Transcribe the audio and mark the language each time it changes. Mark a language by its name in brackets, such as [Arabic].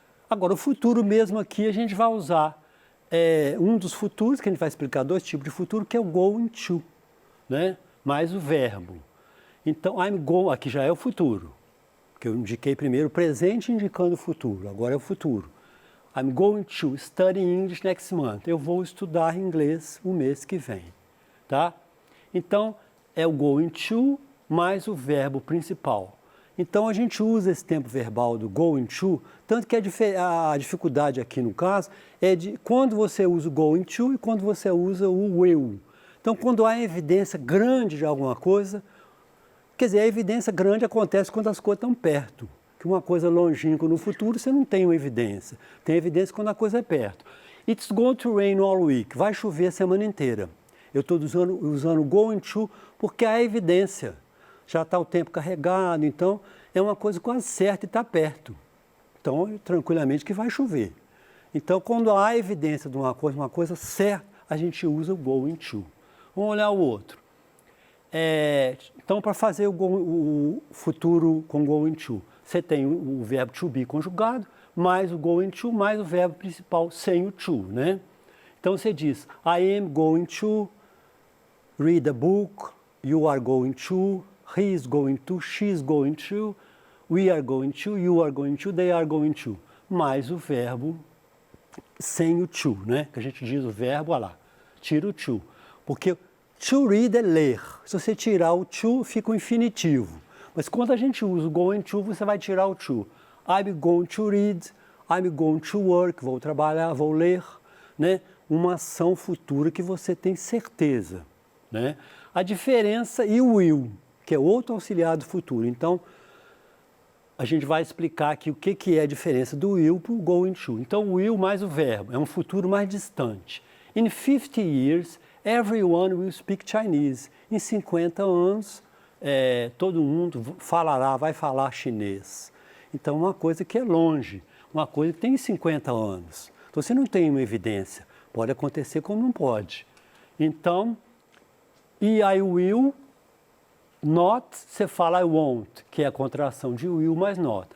[Portuguese] Agora, o futuro mesmo aqui a gente vai usar um dos futuros, que a gente vai explicar 2 tipos de futuro, que é o going to, né? Mais o verbo. Então, I'm going, aqui já é o futuro, que eu indiquei primeiro o presente indicando o futuro, agora é o futuro. [English] I'm going to study English next month. [Portuguese] Eu vou estudar inglês o mês que vem, tá? Então, é o going to mais o verbo principal. Então, a gente usa esse tempo verbal do going to, tanto que a dificuldade aqui no caso é de quando você usa o going to e quando você usa o will. Então, quando há evidência grande de alguma coisa, quer dizer, a evidência grande acontece quando as coisas estão perto. Que uma coisa longínqua no futuro, você não tem uma evidência. Tem evidência quando a coisa é perto. [English] It's going to rain all week. [Portuguese] Vai chover a semana inteira. Eu estou usando going to porque há evidência. Já está o tempo carregado, então é uma coisa quase certa e está perto. Então, tranquilamente que vai chover. Então, quando há evidência de uma coisa certa, a gente usa o going to. Vamos olhar o outro. Então, para fazer o futuro com going to, você tem o verbo to be conjugado, mais o going to, mais o verbo principal sem o to, né? Então, você diz, [English] I am going to read a book, you are going to, he is going to, she is going to, we are going to, you are going to, they are going to. [Portuguese] Mais o verbo sem o to, né? Que a gente diz o verbo, olha lá, tira o to. Porque to read é ler. Se você tirar o to, fica o infinitivo. Mas quando a gente usa o going to, você vai tirar o to. [English] I'm going to read, I'm going to work, [Portuguese] vou trabalhar, vou ler, né? Uma ação futura que você tem certeza, né? A diferença e o will, que é outro auxiliar do futuro. Então, a gente vai explicar aqui o que é a diferença do will para o going to. Então, o will mais o verbo, é um futuro mais distante. [English] In 50 years, everyone will speak Chinese. [Portuguese] Em 50 anos, todo mundo vai falar chinês. Então, uma coisa que é longe, uma coisa que tem 50 anos. Então, você não tem uma evidência. Pode acontecer como não pode. Então, e I will not, você fala I won't, que é a contração de will mais not.